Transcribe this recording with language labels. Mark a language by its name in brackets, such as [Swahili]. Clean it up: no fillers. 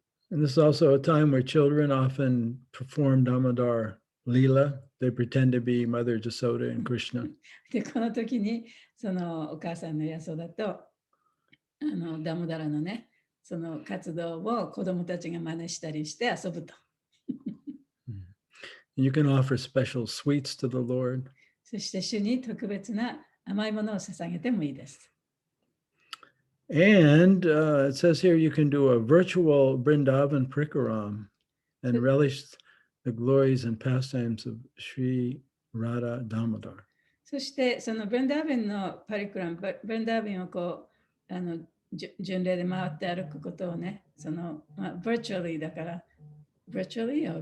[English] And this is also a time where children often perform Damodar Leela. They pretend to be Mother Jasoda and Krishna. [Japanese] でこの時にそのお母さんのヤソダとダモダラのねその活動を子供たちが真似したりして遊ぶと。 [English] You can offer special sweets to the Lord. [Japanese] そして主に特別な甘いものを捧げてもいいです。 [English] And it says here you can do a virtual Vrindavan Prikaram and relish the glories and pastimes of Sri Radha Damodar. [Japanese] そしてそのブンダーベンのパリクラム、ブンダーベンをこう巡礼で回って歩くことをね、virtually だから、 [English] virtually or